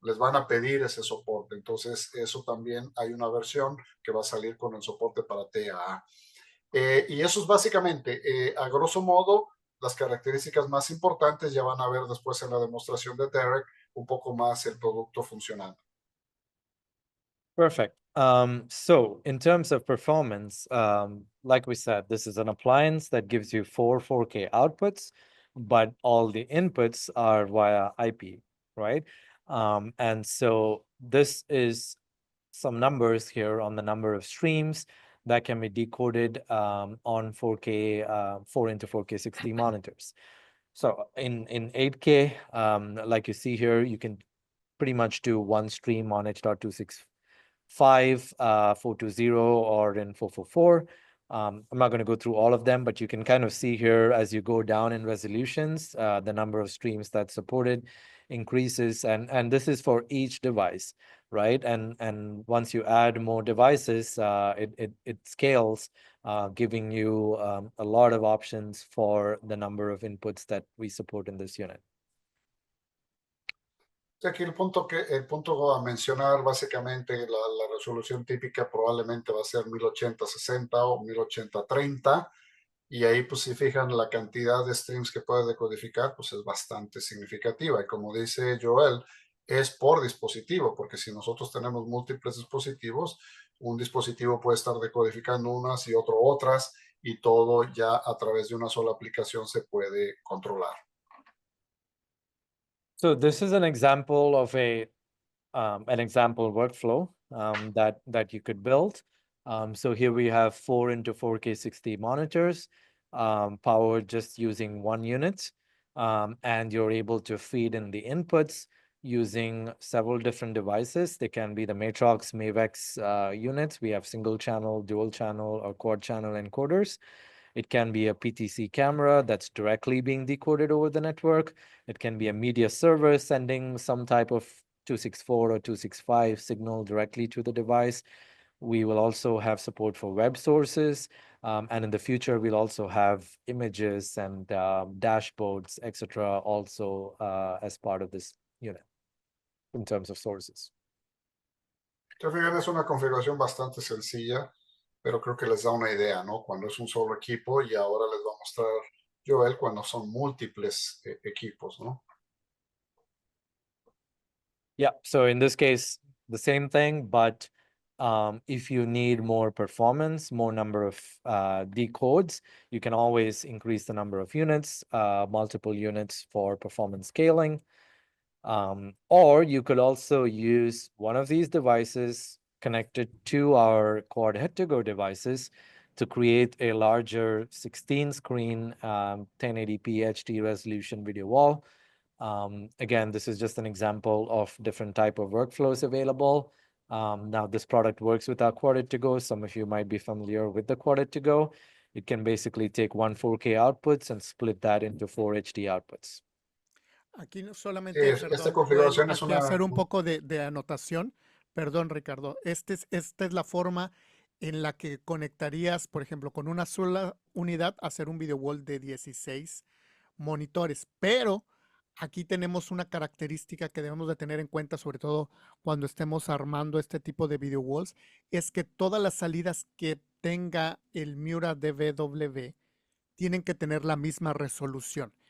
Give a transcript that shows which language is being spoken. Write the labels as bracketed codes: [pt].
[es] Les van a pedir ese soporte. Entonces, eso también hay una versión que va a salir con el soporte para TAA. Y eso es básicamente, a grosso modo, las características más importantes. Ya van a ver después en la demostración de Derek un poco más el producto funcionando. [en] Perfect. So in terms of performance, like we said, this is an appliance that gives you 4 4K outputs, but all the inputs are via IP, right? And so this is some numbers here on the number of streams that can be decoded on 4K, 4x4K 60 monitors. So in 8K, like you see here, you can pretty much do one stream on H.265, 420, or in 444. I'm not going to go through all of them, but you can kind of see here as you go down in resolutions, the number of streams that's supported increases, and this is for each device, right? And once you add more devices, it scales, giving you a lot of options for the number of inputs that we support in this unit. [es] Aquí el punto a mencionar básicamente la resolución típica probablemente va a ser 1080-60 o 1080-30 y ahí pues si fijan la cantidad de streams que puede decodificar pues es bastante significativa y como dice Joel es por dispositivo porque si nosotros tenemos múltiples dispositivos un dispositivo puede estar decodificando unas y otras y todo ya a través de una sola aplicación se puede controlar. [en] So this is an example of an example workflow that you could build. So here we have 4 into 4K 60 monitors, powered just using 1 unit, and you're able to feed in the inputs using several different devices. They can be the Matrox Mavex units. We have single channel, dual channel, or quad channel encoders. It can be a PTC camera that's directly being decoded over the network. It can be a media server sending some type of 264 or 265 signal directly to the device. We will also have support for web sources. And in the future, we'll also have images and dashboards, etc., also as part of this unit in terms of sources. [es] Fíjense, es una configuración bastante sencilla, pero creo que les da una idea, ¿no? Cuando es un solo equipo y ahora les va a mostrar Joel cuando son múltiples equipos, ¿no? [en] Yeah, so in this case, the same thing, but if you need more performance, more number of decodes, you can always increase the number of units, multiple units for performance scaling. Or you could also use one of these devices connected to our quad head-to-go devices to create a larger 16-screen 1080p HD resolution video wall. Again, this is just an example of different type of workflows available. Now, this product works with our quad head-to-go. Some of you might be familiar with the quad head-to-go. It can basically take 1 4K outputs and split that into 4 HD outputs. [es] Aquí no solamente, esta configuración es aquí hacer un poco de anotación. Perdón, Ricardo. Esta es la forma en la que conectarías, por ejemplo, con una sola unidad, hacer un video wall de 16 monitores. Pero aquí tenemos una característica que debemos de tener en cuenta, sobre todo cuando estemos armando este tipo de video walls, es que todas las salidas que tenga el Mura DVW tienen que tener la misma resolución.